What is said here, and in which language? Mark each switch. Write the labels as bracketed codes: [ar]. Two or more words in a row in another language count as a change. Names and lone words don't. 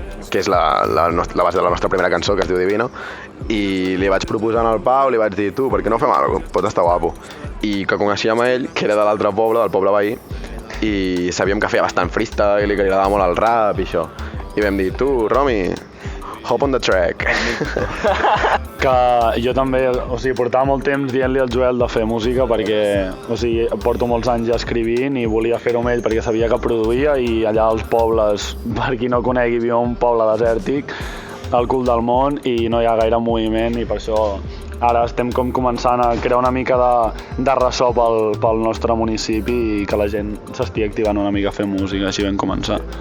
[ca] Que és la base de la nostra primera cançó, que es diu Divina. I li vaig proposar al Pau, li vaig dir, tu, per què no fem algo? Pot estar guapo. I que coneixíem a ell, que era de l'altre poble, del poble veí, i sabíem que feia bastant freestyle i que li agradava molt el rap i això. I vam dir, tu, Romi, [en] hop on the track. [ca] Que jo també, portava molt temps dient-li al Joel de fer música perquè, porto molts anys ja escrivint i volia fer-ho amb ell perquè sabia que produïa i allà als pobles, per qui no conegui, viu un poble desèrtic, al cul del món i no hi ha gaire moviment i per això ara estem com començant a crear una mica de ressò pel nostre municipi i que la gent s'estigui activant una mica a fer música, així vam començar.